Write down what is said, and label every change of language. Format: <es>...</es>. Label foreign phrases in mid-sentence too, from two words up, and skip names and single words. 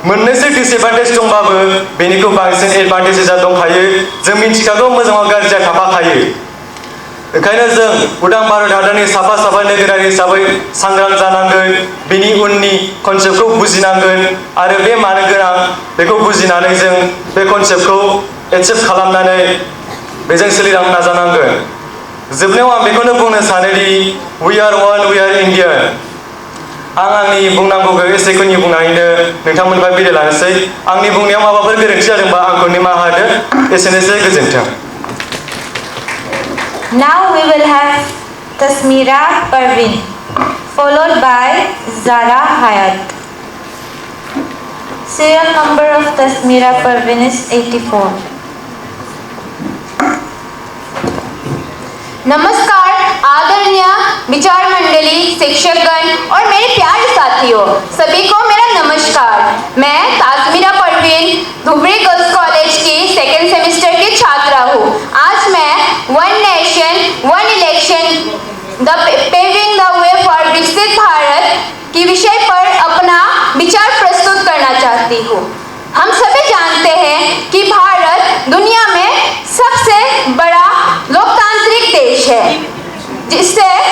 <brx>मोननैसो डिसएडभान्टेज दंबाबो बेनिखौ बांसिन एडभान्टेजेसा दंखायो जों मिथिखागौ मोजाङाव गाज्रिया थाफाखायो ओंखायनो जों उदां भारत हादरनि साफा साफा नोगोरारि हिसाबै सांग्रां जानांगोन बेनि उननि कनसेप्टखौ बुजिनांगोन आरो बे मानो गोनां बेखौ बुजिनानै जों बे कनसेप्टखौ एचिभ खालामनानै बेजों सोलिलांनो नाजानांगोन जोबनायाव आं बेखौनो बुंनो सानोदि</brx> <en>we are one we are Indian</en> <brx>आं आंनि बुंनांगौखौ एसेखिनि बुंनानैनो नोंथांमोननिफ्राय बिदाय लानोसै आंनि बुंनायाव माबाफोर गोरोन्थि जादोंबा आंखौ निमाहा होदो एसेनोसै गोजोन्थों</brx> <en>Now we will have Tasmira Parveen, followed by Zara Hayat. Serial number of Tasmira Parveen is 84.</en> <hi>नमस्कार आदरणीय विचार मंडली शिक्षकगण और मेरे प्यारे साथियों सभी को मेरा नमस्कार मैं तासमीरा परवीन धुबरी गर्ल्स कॉलेज की</hi> <en>second semester</en> <hi>की छात्रा हूँ आज मैं</hi> <en>one nation one election the paving the way for</en> <hi>विकसित भारत की विषय पर अपना विचार प्रस्तुत करना चाहती हूँ हम सभी जानते हैं कि भारत दुनिया में सबसे बड़ा लोकतांत्रिक देश है जिससे</hi>